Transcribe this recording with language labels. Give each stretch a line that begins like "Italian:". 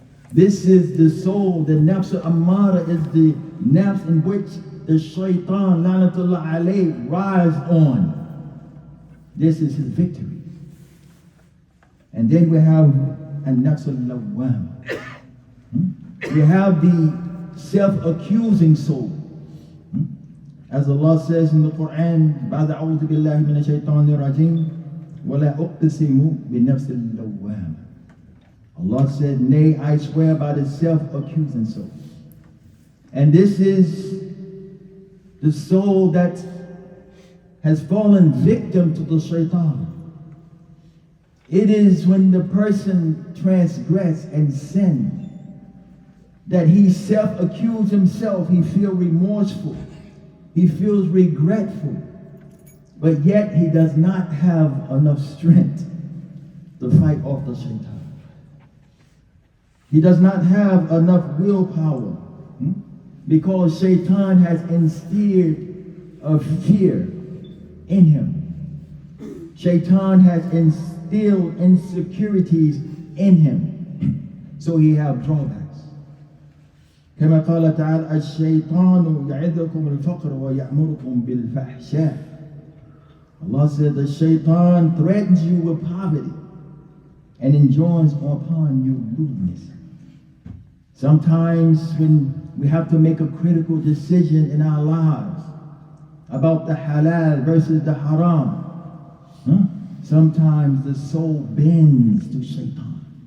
English: This is the soul, the nafs al-ammara is the nafs in which the shaitan, lanatullah alayh, rides on. This is his victory. And then we have an-nafs al-lawwam. We have the self-accusing soul. As Allah says in the Quran,
Arabic: بعد أعوذ بالله من الشيطان الرجيم ولا أقسم بنفس اللوام.
English: Allah said, nay, I swear by the self-accusing soul. And this is the soul that has fallen victim to the shaitan. It is when the person transgress and sin that he self-accuse himself, he feels remorseful, he feels regretful, but yet he does not have enough strength to fight off the shaitan. He does not have enough willpower because shaitan has instilled a fear in him. Shaitan has instilled insecurities in him. So he has drawbacks.
Arabic: كما قال تعالى الشيطان يعظكم الفقر ويأمركم بالفحشاء.
English: Allah said the shaitan threatens you with poverty and enjoins upon you lewdness. Sometimes when we have to make a critical decision in our lives about the halal versus the haram, sometimes the soul bends to shaitan.